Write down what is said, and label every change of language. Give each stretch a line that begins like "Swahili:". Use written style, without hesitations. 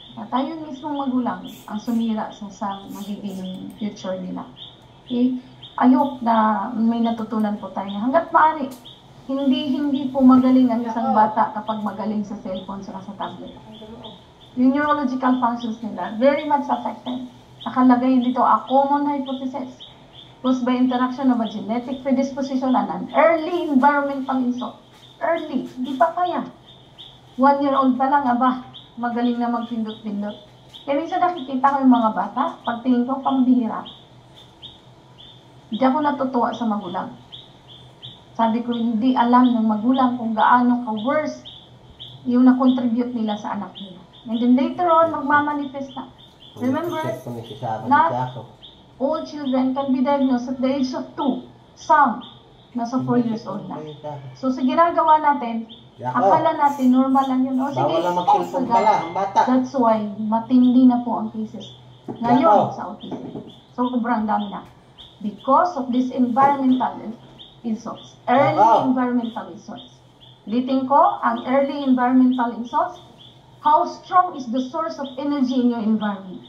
Filipino: Tayo mismong magulang ang sumira sa magiging future nila. Okay? Ayok na may natutunan po tayo na hanggat maaari, hindi po magaling ang isang bata kapag magaling sa cellphone sa tablet. Yung neurological functions nila,
English: very much affected.
Filipino: Nakalagay dito
English: a common hypothesis caused by interaction of a genetic predisposition and an early environmental insult.
Filipino: Early, hindi pa kaya. 1-year-old pa lang, magaling na magpindot-pindot. Kaya minsan nakikita ko yung mga bata, pagtingin ko, pambihira. Hindi ako natutuwa sa magulang. Sabi ko, hindi alam ng magulang kung gaano ka-worse yung na-contribute nila sa anak nila.
English: And then later on,
Filipino: magmamanifest na.
English: Remember, not all children can be diagnosed at the age of 2.
Filipino: Some, nasa 4 years old na. So sa ginagawa natin, akala natin normal lang yun. O sige, bawal lang mag-cellphone pala ang bata. That's why, matindi na po ang cases ngayon sa autism. So sobrang dami na.
English: Because of this environmental insults. Early environmental insults.
Filipino: Ulitin ko, ang
English: early environmental insults, how strong is the source of energy in your environment?